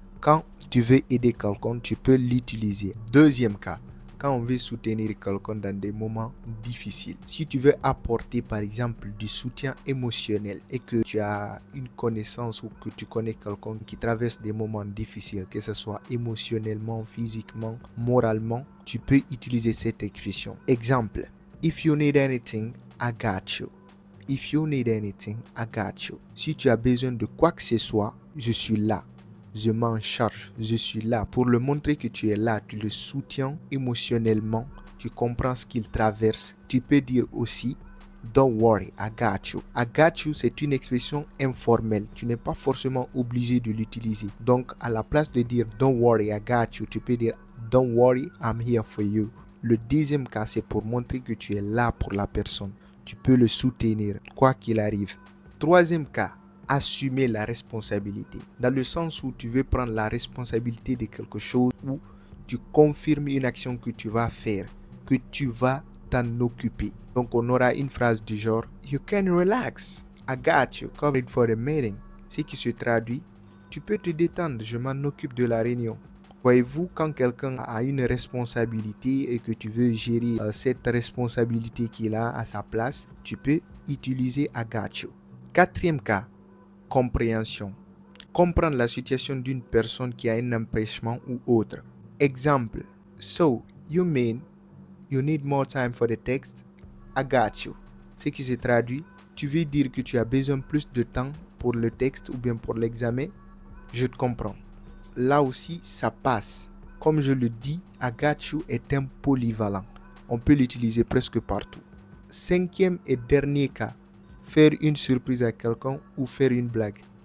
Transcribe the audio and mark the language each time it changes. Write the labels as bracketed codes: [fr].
[fr] Quand tu veux aider quelqu'un, tu peux l'utiliser. Deuxième cas, quand on veut soutenir quelqu'un dans des moments difficiles. Si tu veux apporter par exemple du soutien émotionnel et que tu as une connaissance ou que tu connais quelqu'un qui traverse des moments difficiles, que ce soit émotionnellement, physiquement, moralement, tu peux utiliser cette expression. Exemple, [en] if you need anything, I got you. If you need anything, I got you. [fr] Si tu as besoin de quoi que ce soit, je suis là. Je m'en charge. Je suis là pour le montrer que tu es là. Tu le soutiens émotionnellement. Tu comprends ce qu'il traverse. Tu peux dire aussi, [en] don't worry, I got you. I got you, [fr] c'est une expression informelle. Tu n'es pas forcément obligé de l'utiliser. Donc, à la place de dire, [en] don't worry, I got you, [fr] tu peux dire, [en] don't worry, I'm here for you. [fr] Le deuxième cas, c'est pour montrer que tu es là pour la personne. Tu peux le soutenir, quoi qu'il arrive. Troisième cas, assumer la responsabilité. Dans le sens où tu veux prendre la responsabilité de quelque chose, ou tu confirmes une action que tu vas faire, que tu vas t'en occuper. Donc, on aura une phrase du genre, [en] you can relax, I got you, covered for the meeting. [fr] Ce qui se traduit, tu peux te détendre, je m'en occupe de la réunion. Voyez-vous, quand quelqu'un a une responsabilité et que tu veux gérer cette responsabilité qu'il a à sa place, tu peux utiliser [en] I got you. [fr] Quatrième cas, compréhension. Comprendre la situation d'une personne qui a un empêchement ou autre. Exemple, [en] so, you mean you need more time for the text? I got you. [fr] Ce qui se traduit, tu veux dire que tu as besoin plus de temps pour le texte ou bien pour l'examen? Je te comprends. Là aussi, ça passe. Comme je le dis, [en] I got you [fr] est un polyvalent. On peut l'utiliser presque partout. Cinquième et dernier cas, faire une surprise à quelqu'un ou faire une blague.